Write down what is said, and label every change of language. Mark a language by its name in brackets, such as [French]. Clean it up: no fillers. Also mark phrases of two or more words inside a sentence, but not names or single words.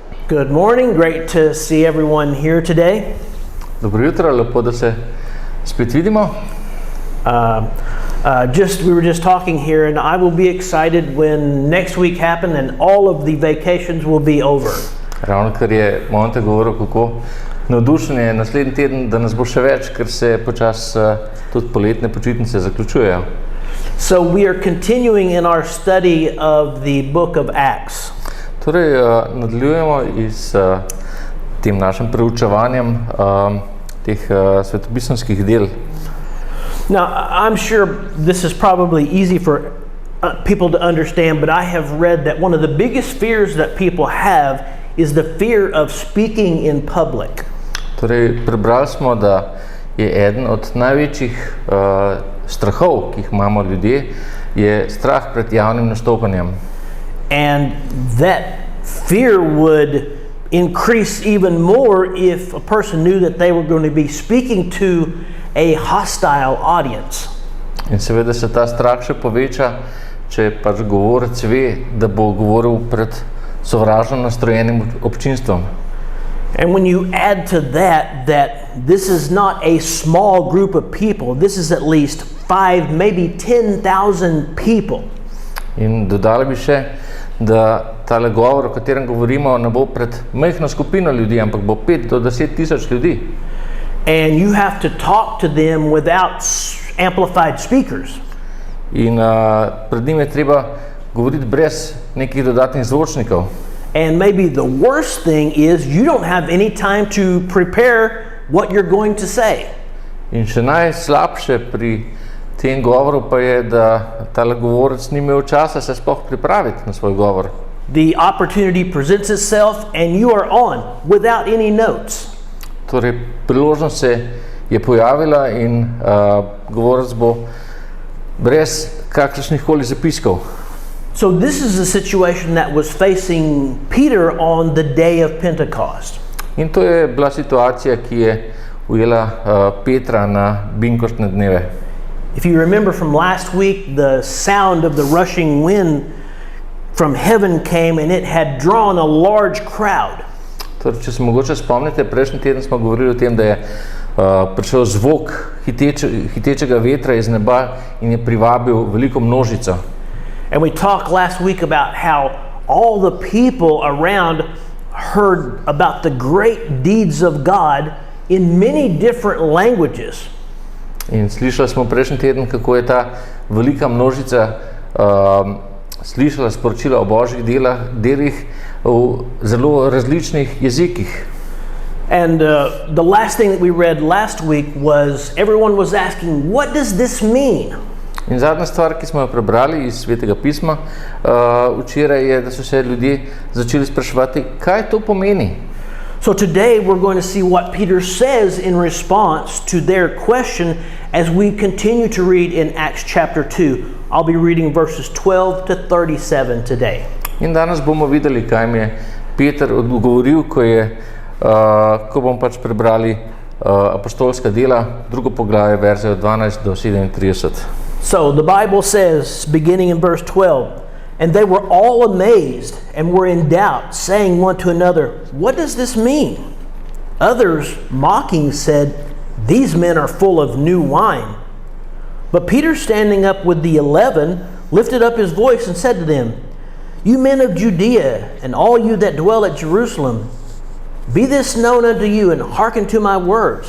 [English] Good morning. Great to see everyone here today. [Slovenian] Dobro jutro, lepo da se spet vidimo. [English] We were just talking here, and I will be excited when next week happens and all of the vacations will be over. [Slovenian] Ravno kar je Monte govoril, kako navdušen je naslednji teden, da nas bo še več, ker se počasi tudi poletne počitnice zaključujejo. [English] So we are continuing in our study of the book of Acts. [Slovenian] Torej, nadaljujemo s tem našim preučevanjem teh svetopisemskih del. [English] Now, I'm sure this is probably easy for people to understand, but I have read that one of the biggest fears that people have is the fear of speaking in public. [Slovenian] Torej, prebrali smo, da je eden od največjih strahov, ki jih imamo ljudje, je strah pred javnim nastopanjem. [English] And that fear would increase even more if a person knew that they were going to be speaking to a hostile audience. [Slovenian] In seveda se ta strah še poveča, če pač govorec ve, da bo govoril pred sovražno nastrojenim občinstvom. [English] And when you add to that this is not a small group of people, this is at least 5, maybe 10,000 people. [Slovenian] In dodali bi še, da tale govor, o katerem govorimo, ne bo pred majhno skupino ljudi, ampak bo 5 do 10 tisoč ljudi. [English] And you have to talk to them without amplified speakers. [Slovenian] In pred njim je treba govoriti brez nekih dodatnih zvočnikov. [English] And maybe the worst thing is you don't have any time to prepare what you're going to say. [Slovenian] In še najslabše pri tem govoru pa je, da tale govorec ni imel časa se sploh pripraviti na svoj govor. [English] The opportunity presents itself and you are on without any notes. [Slovenian] Torej, priložnost se je pojavila in govorec bo brez kakršnih koli zapiskov. [English] So this is the situation that was facing Peter on the day of Pentecost. [Slovenian] In to je bila situacija, ki je ujela Petra na binkoštne dneve. [English] If you remember from last week, the sound of the rushing wind from heaven came and it had drawn a large crowd. [Slovenian] Torej, če se mogoče spomnite, prejšnji teden smo govorili o tem, da je prišel zvok hitečega vetra iz neba in je privabil veliko množico. [English] And we talked last week about how all the people around heard about the great deeds of God in many different languages. [Slovenian] In slišali smo prejšnji teden, kako je ta velika množica slišala sporočila o božjih delih v zelo različnih jezikih. [English] And the last thing that we read last week was everyone was asking, what does this mean? [Slovenian] In zadnja stvar, ki smo jo prebrali iz Svetega pisma včeraj, je, da so se ljudje začeli spraševati, kaj to pomeni. [English] So today we're going to see what Peter says in response to their question as we continue to read in Acts chapter 2. I'll be reading verses 12 to 37 today. [Slovenian] In danes bomo videli, kaj mi je Peter odgovoril, ko bomo pač prebrali apostolska dela, drugo poglavje, verze od 12 do 37. [English] So the Bible says, beginning in verse 12, and they were all amazed and were in doubt, saying one to another, what does this mean? Others, mocking, said, these men are full of new wine. But Peter, standing up with the 11, lifted up his voice and said to them, you men of Judea, and all you that dwell at Jerusalem, be this known unto you, and hearken to my words.